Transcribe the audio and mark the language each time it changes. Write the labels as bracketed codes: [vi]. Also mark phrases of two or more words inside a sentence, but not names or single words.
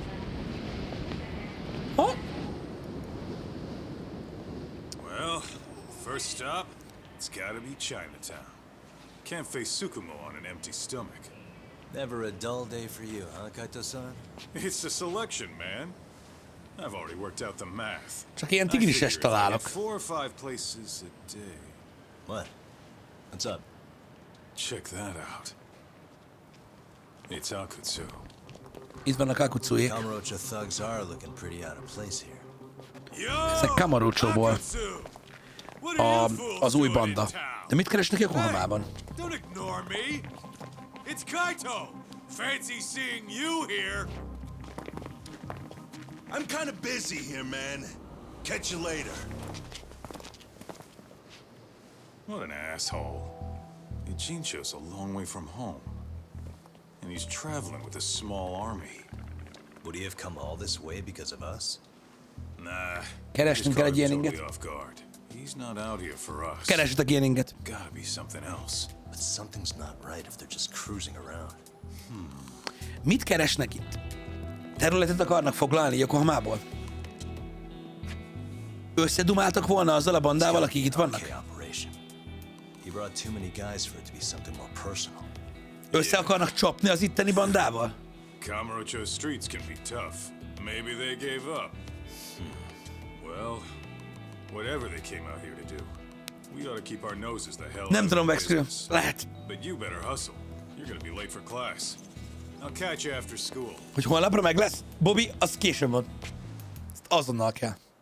[en] Ha? Well, first stop, it's gotta be Chinatown. Can't face Tsukumo on an empty stomach. Never a dull day for you, huh, Kaito-san? It's the selection, man. I've already worked out the math. [hu] Csak ilyen [en] I [hu] tigrises [en] figure if I [hu] találok. [en] get 4 or 5 places a day. What? What's up? Check that out. It's Akutsu. [hu] Itt vannak Akutsuék. [en] Kamurocho thugs are looking pretty out of place here. Yo, [hu] Ezek Kamurochóból. [en] Akutsu! What are you fools [hu] Az új [en] doing [hu] banda. [en] in town? [hu] De mit keresnek Yokohamában? [en] Don't ignore me. It's Kaito. Fancy seeing you here. I'm kind of busy here, man. Catch you later. What an asshole. Ijincho's a long way from home. And he's traveling with a small army. Would he have come all this way because of us? Nah. [hu] Keresnünk kell egy ilyen inget. [en] Off guard. He's not out here for us. [hu] Keressetek ilyen inget. [en] Gotta be something else. But something's not right if they're just cruising around. [hu] Mit keresnek itt? Területet akarnak foglalni Yokohamából? Összedumáltak volna azzal a bandával, akik itt vannak? [en] Okay, operation. He brought too many guys for it to be something more personal. [hu] Össze akarnak csapni az itteni bandával? [en] Kamurocho streets can be tough. Maybe they gave up. Well, whatever they came out here to do, we ought to keep our noses the hell [hu] Nem [en] out [hu] tudom, [en] of [hu] Vexkő. [en] business. [hu] Lehet, [en] But you better hustle. You're gonna be late for class. I'll catch you after school. [hu] hogy holnapra meg lesz. Bobby, az későn van. Ezt azonnal kell.